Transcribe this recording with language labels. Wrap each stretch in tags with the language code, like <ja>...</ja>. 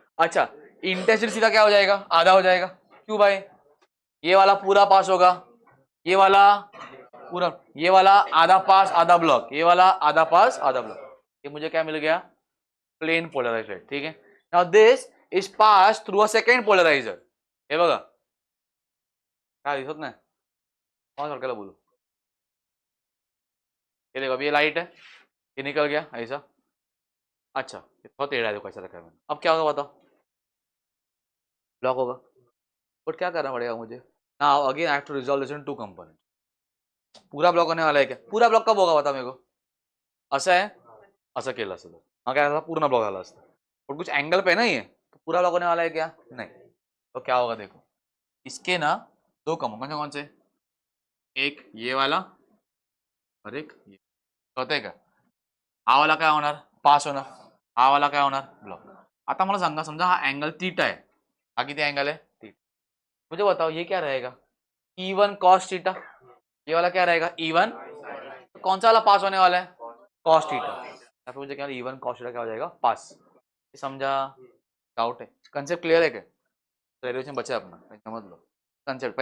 <hi>अच्छा, इंटेंसिटी सीधा क्या हो जाएगा? आधा हो जाएगा। क्यों भाई? ये वाला पूरा पास होगा, ये वाला पूरा, ये वाला आधा पास आधा ब्लॉक, ये वाला आधा पास आधा ब्लॉक, ये मुझे क्या मिल गया?</hi> <en>plane polarised light,</en> <hi>ठीक है.</hi> <en>Now this is pass through a second polariser.</en> <mr>हे बघा काय दिसत नाही,</mr> <hi>कौन</hi> <mr>सरकाला बोलू.</mr> <hi>ये देखो अभी ये लाइट है, ये निकल गया ऐसा. अच्छा ये बहुत टेढ़ा है, देखो ऐसा रखा है मैंने. अब क्या होगा बताओ, ब्लॉक होगा. बट क्या करना पड़ेगा मुझे,</hi> <en>Now again I have to resolve this in two component.</en> <hi>पूरा ब्लॉक होने वाला है क्या, पूरा ब्लॉक कब होगा बता मेरे को.</hi> <mr>असं आहे, असं केलं असतं तर हा काय झाला, पूर्ण ब्लॉक झाला असता. पण</mr> <hi>कुछ एंगल पे है ना ये, तो पूरा ब्लॉक होने वाला है क्या, नहीं. तो क्या होगा देखो, इसके ना दो कम कौन से, एक ये वाला और एक ये.</hi> <mr>कळतंय का, हा वाला काय होणार, पास होणार, हा वाला काय होणार, ब्लॉक. आता मला सांगा, समजा हा एंगल थीटा</mr> <hi>है,</hi> <mr>हा किती एंगल है थीटा.</mr> <hi>मुझे बताओ ये क्या रहेगा, E1 cos थीटा. ये वाला क्या रहेगा E1, तो कौन सा वाला पास होने वाला है, cos थीटा. या फिर मुझे क्या E1 cos थीटा क्या हो जाएगा, पास. समझा, डाउट है, कंसेप्ट क्लियर है क्या, ग्रेजुएशन बचा है अपना, समझ लो कंसेप्ट.</hi>